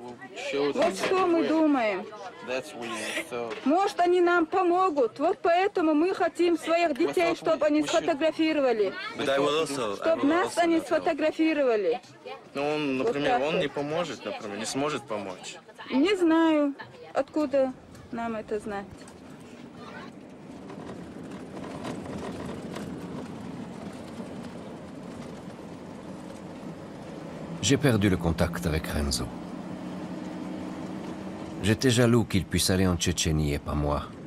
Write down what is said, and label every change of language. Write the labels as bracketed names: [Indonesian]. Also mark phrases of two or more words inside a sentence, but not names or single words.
[Russian] Вот что мы думаем. Может, они нам помогут. Вот поэтому мы хотим своих детей, чтобы они сфотографировали. Чтобы нас они сфотографировали. Ну, он, например, он не поможет, например, не сможет помочь. Не знаю, откуда нам это знать. [French] J'ai perdu le contact avec Renzo. J'étais jaloux qu'il puisse aller en Tchétchénie et pas moi.